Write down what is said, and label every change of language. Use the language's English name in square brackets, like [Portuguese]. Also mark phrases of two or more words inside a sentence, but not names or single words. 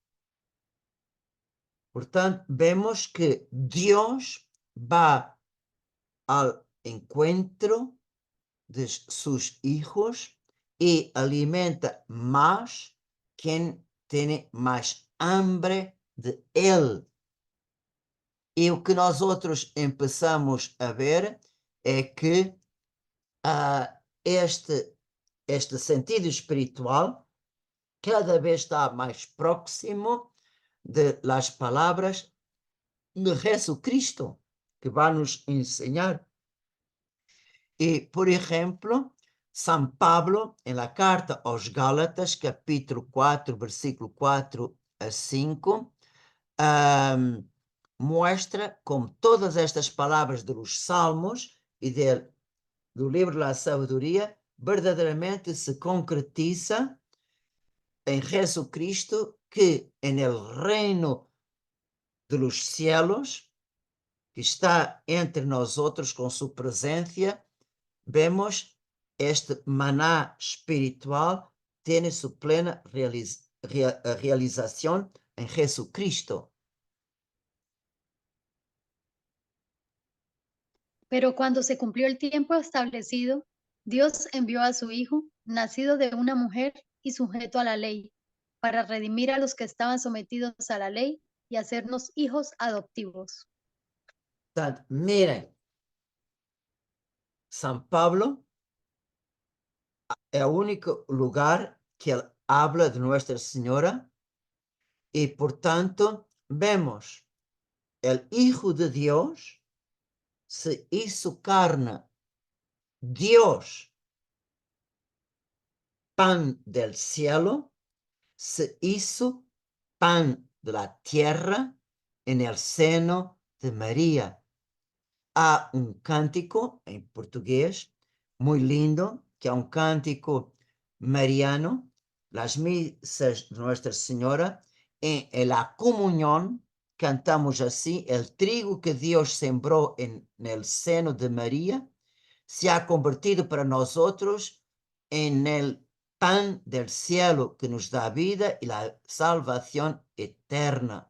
[Spanish] Por tanto, vemos que Dios va al encuentro de sus hijos y alimenta más quien tiene más hambre de Él. [Portuguese] E o que nós outros [Spanish] empezamos a ver [Portuguese] é que este sentido espiritual cada vez está mais próximo [Spanish] de las [Portuguese] palavras de Jesucristo, que vai nos ensinar. E, por exemplo, São Pablo, em la carta aos Gálatas, capítulo 4, versículo 4 a 5, [Spanish] muestra como todas estas [Portuguese] palavras dos Salmos e do livro da Sabedoria verdadeiramente se concretiza em Jesucristo, que [Spanish] en el reino de los cielos, [Portuguese] que está entre nós outros com sua presença, [Spanish] vemos este maná espiritual tiene su plena realización en Jesucristo. Pero cuando se cumplió el tiempo establecido, Dios envió a su Hijo, nacido de una mujer y sujeto a la ley, para redimir a los que estaban sometidos a la ley y hacernos hijos adoptivos. [Portuguese] Portanto, mirem, São Paulo é o único lugar que ele [Spanish] habla de Nuestra Señora y, por tanto, vemos el Hijo de Dios se hizo carne, Dios, pan del cielo, se hizo pan de la tierra en el seno de María. [Portuguese] Há um cântico em português muito lindo, que é um cântico mariano, [Spanish] las misas de Nuestra Señora, en la comunión cantamos así: el trigo que Dios sembró en el seno de María se ha convertido para nosotros en el pan del cielo que nos da vida y la salvación eterna.